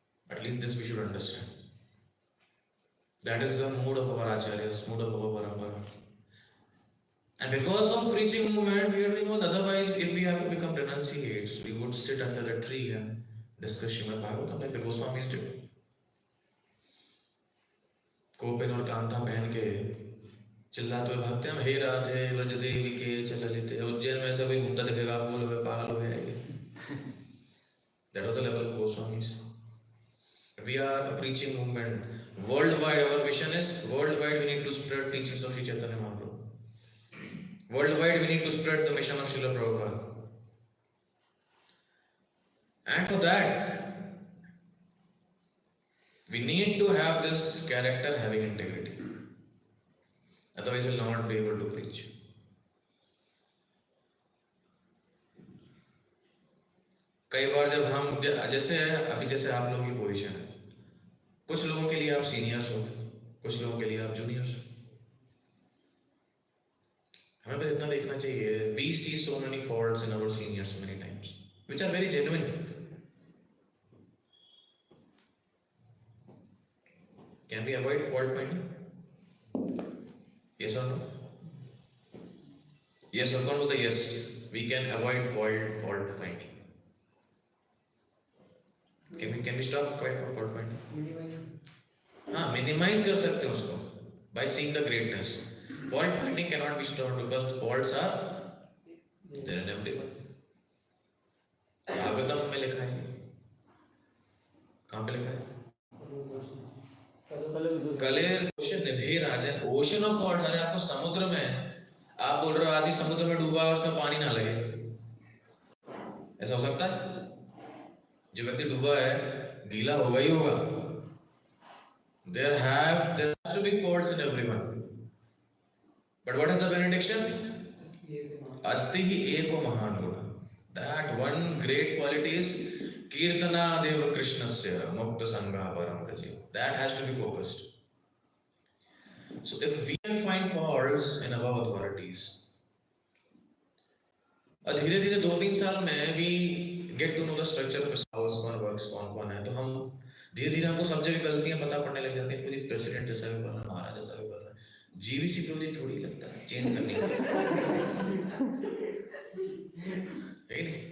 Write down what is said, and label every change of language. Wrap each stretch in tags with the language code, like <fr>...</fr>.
<en>At least this we should understand. That is the mood of our acharyas, mood of our parampara. And because of preaching movement, we are doing all. Otherwise, if we have to become renunciates, we would sit under a tree and discuss Srimad Bhagavatam like the Goswamis did.</en> <hi>कोपिन और कांता पहन के चिल्लाते हुए भागते हम, हे राधे व्रज देवी के चल लेते। उज्जैन में ऐसा कोई घूमता दिखेगा, आप बोलोगे पागल हो गया ये।</hi> <en>That was the level of Goswamis. We are a preaching movement. Worldwide, our mission is worldwide. We need to spread teachings of Sri Chaitanya Mahaprabhu. Worldwide, we need to spread the mission of Srila Prabhupada. And for that, we need to have this character having integrity. Otherwise, we will not be able to preach.</en> <hi>कई बार जब हम जैसे अभी जैसे आप लोगों की position है, कुछ लोगों के लिए आप सीनियर्स हो, कुछ लोगों के लिए आप जूनियर्स हो। हमें बस इतना देखना चाहिए,</hi> <en>we see so many faults in our seniors many times, which are very genuine. Can we avoid fault finding? Yes or no? Yes or</en> <hi>कौन बोलता है</hi> <en>yes? We can avoid fault finding. Can we stop fault finding? हाँ, minimize</en> <hi>कर सकते हैं उसको</hi> <en>by seeing the greatness. Fault finding cannot be stopped because faults are there in everyone.</en> <hi>Bhagavatam में लिखा है, कहाँ पे लिखा है? कले ocean Nidhi Rajan,</hi> <en>Ocean of faults.</en> <hi>अरे आपको समुद्र में, आप बोल रहे हो आदमी समुद्र में डूबा है उसमें पानी ना लगे, ऐसा हो सकता है? जो व्यक्ति डूबा है गीला होगा ही होगा।</hi> <en>There have to be faults in everyone. But what is the benediction?</en> <sa>Asti hi eko mahan guna.</sa> <en>That one great quality is</en> <sa>Kirtana Deva Krishnasya Mukta Sangha Param Rajiv.</sa> <en>That has to be focused. So if we can find faults in our authorities,</en> <hi>और धीरे धीरे 2-3 साल में</hi> <en>we get to know the structure of how ISKCON works,</en> <hi>कौन है, तो हम धीरे धीरे हमको सब जगह गलतियां पता पड़ने लग जाती हैं। पूरी प्रेसिडेंट जैसा भी कर रहा है, महाराज जैसा भी कर रहा है, जीवीसी प्रभु थोड़ी लगता है चेंज करनी है नहीं।</hi>